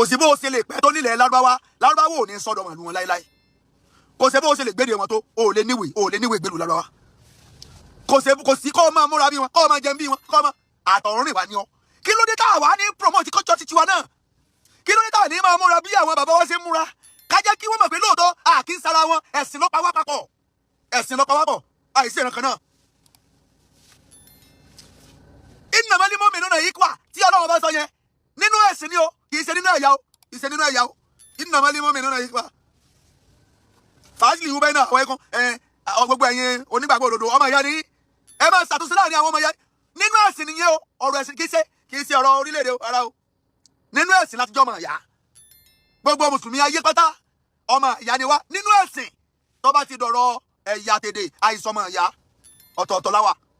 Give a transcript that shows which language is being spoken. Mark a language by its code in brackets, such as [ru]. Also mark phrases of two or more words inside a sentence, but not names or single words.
[yo] sí bó o ṣe lè pẹ́ tó nílẹ̀ Lárúbáwá ò ní sọ́dọ̀ màlúù wọn láéláé kò sí bó o ṣe lè gbéde wọn tó o ò lè níwèé gbèlú Lárúbáwá kò sí kó o máa múra bí wọn kó o máa jẹun bí wọn kó o máa àtọ̀run rìn wá ní ọ kí ló dé tá a wà ní promote kọ́jọ́ titi wa náà kí ló dé tá a ní máa múra bí àwọn bàbá wọn ṣe ń múra ká jẹ́ kí wọ́n mọ̀ pé lóòótọ́ a kì í sara wọn ẹ̀sìn ló pa wá papọ̀ àìsí ìran kan náà. [ar] إنما المؤمنون إخوة [yo] tí Ọlọ́run bá sọ yẹn nínú ẹ̀sìn ni o kì í ṣe nínú ẹ̀yà o [ar] إنما المؤمنون [yo] ikhwa fàájì ìwú bẹ́ẹ̀ náà àwọn ẹ̀kọ́ gbogbo ẹ̀yin onígbàgbọ́ òdodo ọmọ ìyá ni ẹ máa ṣàtúnṣe láàrin àwọn ọmọ ìyá nínú ẹ̀sìn nìyẹn o ọ̀rọ̀ ẹ̀sìn kì í ṣe ọ̀rọ̀ orílẹ̀-èdè ara o nínú ẹ̀sìn láti jọ ọmọ ìyá gbogbo mùsùlùmí ayé pátá ọmọ ìyá ni wá nínú ẹ̀sìn tó bá ti dọ̀rọ̀ ẹ̀yà tèdè àìsàn ọmọ ìyá ọ̀tọ̀ọ̀tọ̀ láwà